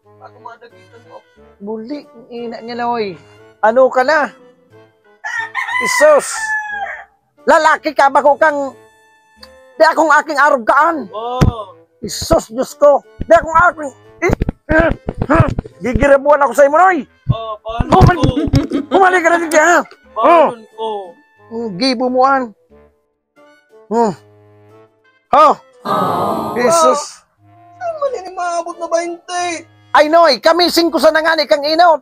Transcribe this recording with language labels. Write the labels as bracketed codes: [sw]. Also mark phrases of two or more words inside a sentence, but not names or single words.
[bik] Ako madagitan mo. Buli, ina niya na, oy. Ano ka na? Isus! Lalaki ka ba ko kang... Di akong aking arog kaan. Isus, Diyos ko. Di akong aking... Gigirabuan ako sa imo, noy. Balon ko. Humali ka na din ha. Balon ko. Gibumuan. Jesus. Saan man ini maabot na 20? Ay, noy, kami 5 sa nangani kang inaw.